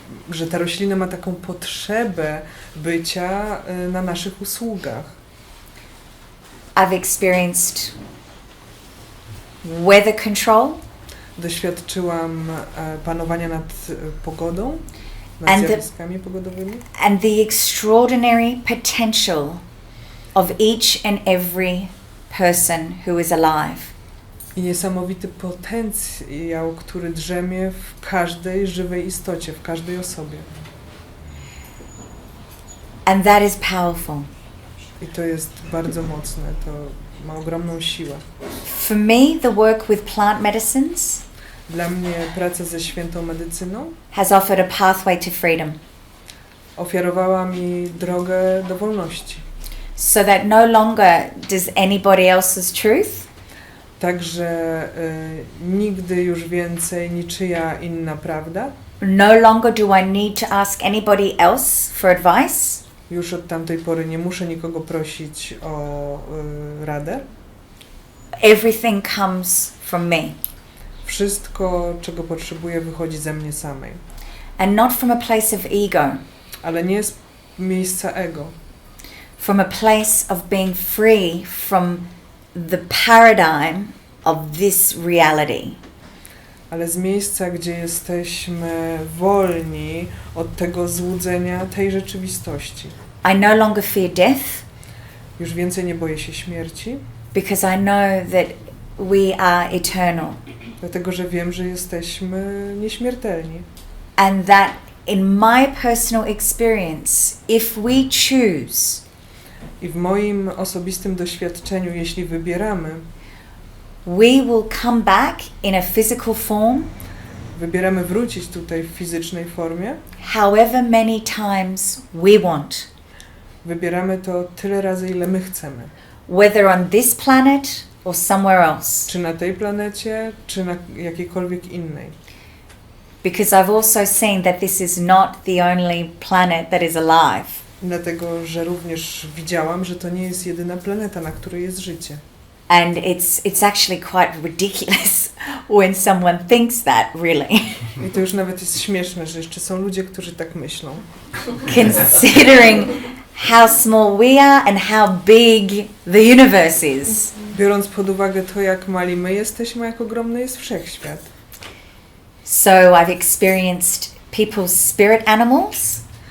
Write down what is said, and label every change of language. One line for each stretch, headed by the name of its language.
Polish: Że ta roślina ma taką potrzebę bycia na naszych usługach.
English: I've experienced weather control
Polish: Doświadczyłam panowania nad pogodą, nad
English: And the-
Polish: zjawiskami pogodowymi
English: and the extraordinary potential of each and every person who is alive.
Polish: i niesamowity potencjał, który drzemie w każdej żywej istocie, w każdej osobie.
English: And that is powerful.
Polish: I to jest bardzo mocne, to ma ogromną siłę.
English: For me, the work with plant medicines
Polish: Dla mnie praca ze świętą medycyną
English: has offered a pathway to freedom,
Polish: ofiarowała mi drogę do wolności.
English: so that no longer does anybody else's truth
Polish: Także nigdy już więcej niczyja inna prawda.
English: no longer do I need to ask anybody else for advice.
Polish: Już od tamtej pory nie muszę nikogo prosić o radę.
English: Everything comes from me.
Polish: Wszystko, czego potrzebuję, wychodzi ze mnie samej.
English: And not from a place of ego,
Polish: Ale nie z miejsca ego.
English: from a place of being free from the paradigm of this reality.
Polish: Ale z miejsca, gdzie jesteśmy wolni od tego złudzenia tej rzeczywistości.
English: I no longer fear death
Polish: Już więcej nie boję się śmierci,
English: because I know that we are eternal.
Polish: dlatego że wiem, że jesteśmy nieśmiertelni.
English: And that in my personal experience, if we choose,
Polish: I w moim osobistym doświadczeniu, jeśli wybieramy,
English: we will come back in a physical form
Polish: wybieramy wrócić tutaj w fizycznej formie,
English: however many times we want.
Polish: wybieramy to tyle razy, ile my chcemy.
English: Whether on this planet or somewhere else.
Polish: Czy na tej planecie, czy na jakiejkolwiek innej.
English: Because I've also seen that this is not the only planet that is alive.
Polish: Dlatego, że również widziałam, że to nie jest jedyna planeta, na której jest życie.
English: And it's actually quite ridiculous when someone thinks that, really.
Polish: I to już nawet jest śmieszne, że jeszcze są ludzie, którzy tak myślą.
English: Considering how small we are and how big the universe is.
Polish: Biorąc pod uwagę to, jak mali my jesteśmy, jak ogromny jest wszechświat.
English: So I've experienced people's spirit animals.